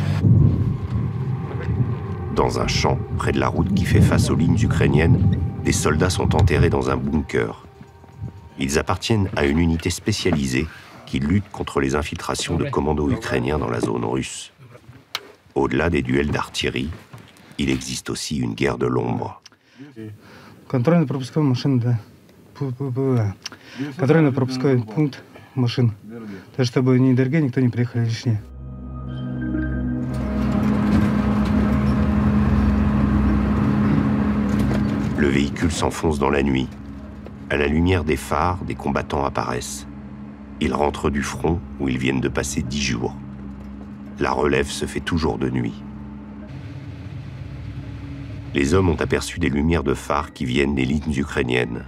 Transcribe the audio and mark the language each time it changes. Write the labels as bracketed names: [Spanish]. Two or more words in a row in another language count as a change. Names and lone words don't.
[French] Dans un champ, près de la route qui fait face aux lignes ukrainiennes, des soldats sont enterrés dans un bunker. Ils appartiennent à une unité spécialisée qui lutte contre les infiltrations de commandos ukrainiens dans la zone russe. Au-delà des duels d'artillerie, il existe aussi une guerre de l'ombre. [Russian] Контрольно-пропусковая машина, да. Контрольно-пропусковый пункт машин. Так, чтобы ни ДРГ, никто не приехали лишнее. [French] Le véhicule s'enfonce dans la nuit. À la lumière des phares, des combattants apparaissent. Ils rentrent du front où ils viennent de passer 10 jours. La relève se fait toujours de nuit. Les hommes ont aperçu des lumières de phares qui viennent des lignes ukrainiennes.